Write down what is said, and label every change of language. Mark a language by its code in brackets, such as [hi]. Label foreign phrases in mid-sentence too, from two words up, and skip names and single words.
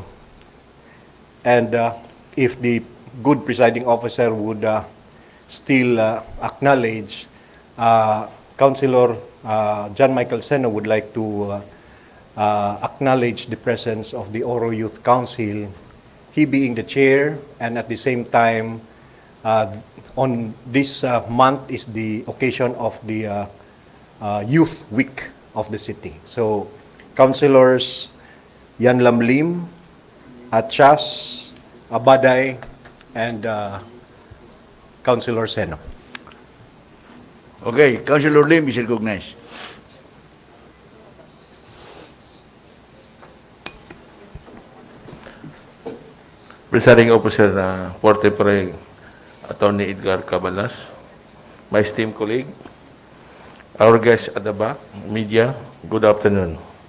[en] And if the good presiding officer would still acknowledge, Councilor John Michael Seno would like to acknowledge the presence of the Oro Youth Council, he being the chair, and at the same time, on this month is the occasion of the Youth Week of the city. So, Councilors Yan Lam Lim, Achas, Abaday, and Councilor Seno. Okay, Councilor Lim is recognized. Presiding Officer for Tempore, Attorney Edgar Cabalas, my esteemed colleague, our guests at the back, media, good afternoon.